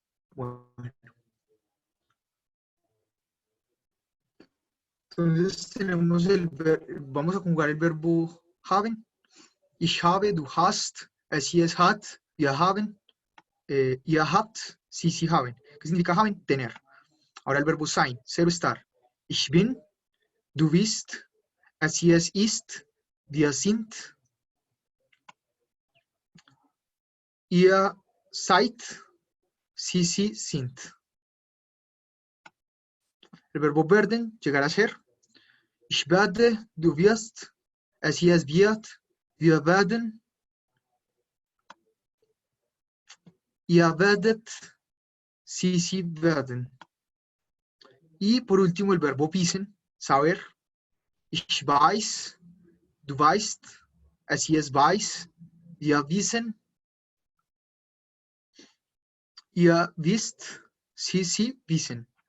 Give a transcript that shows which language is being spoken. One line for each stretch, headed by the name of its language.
Spanish: Bueno, entonces tenemos vamos a conjugar el verbo haben.
German: Ich habe, du hast, sie es hat, wir haben, ihr habt, sie haben.
Spanish: ¿Qué significa haben? Tener. Ahora el verbo sein, ser o estar.
German: Ich bin, du bist, sie es ist, wir sind, ihr seid, sie sind.
Spanish: El verbo werden, llegar a ser.
German: Ich werde, du wirst, sie es wird, wir werden, ihr werdet, sie werden.
Spanish: Y por último el verbo wissen, saber.
German: Ich weiß, du weißt, sie es weiß, wir wissen, ihr wisst, sie wissen.